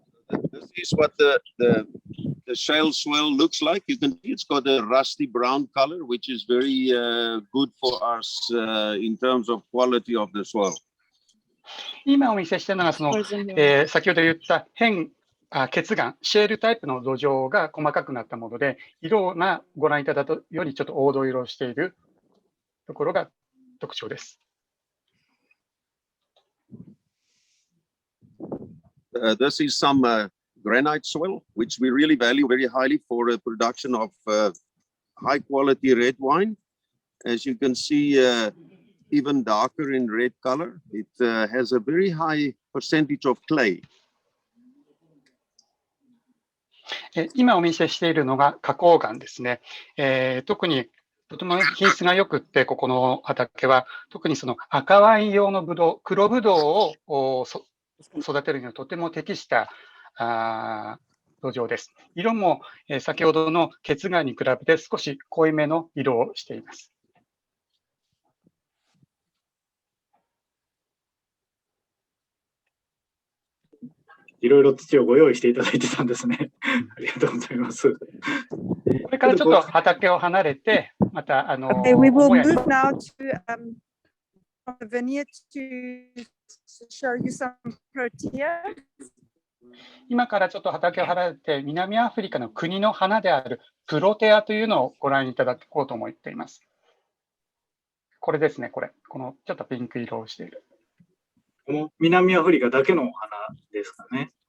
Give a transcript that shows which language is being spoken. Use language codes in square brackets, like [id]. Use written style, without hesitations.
[en] This is what the shale soil looks like. You can see it's got a rusty brown color, which is very good for us in terms of quality of the soil. [ja] 今お見せしたのがその、先ほど言った結岩、シェールタイプの土壌が細かくなったもので、色がご覧いただいたよりちょっと黄土色をしているところが特徴です。 [en] This is some granite soil, which we really value very highly for the production of high quality red wine. as you can see, even darker in red color. It has a very high percentage of clay. [ja] 今お見せしているのが花崗岩ですね。特にとても品質が良くって、ここの畑は特にその赤ワイン用のブドウ、黒ブドウを育てるにはとても適した土壌です。色も先ほどのケツガンに比べて少し濃いめの色をしています。いろいろ土をご用意していただいてたんですね。ありがとうございます。これからちょっと畑を離れて、また [en] Okay, we will move now to the vineyard to show you some protea. [ja] 今からちょっと畑を離れて、南アフリカの国の花であるプロテアというのをご覧いただこうと思っています。これですね、このちょっとピンク色をしている。この南アフリカだけの花ですかね。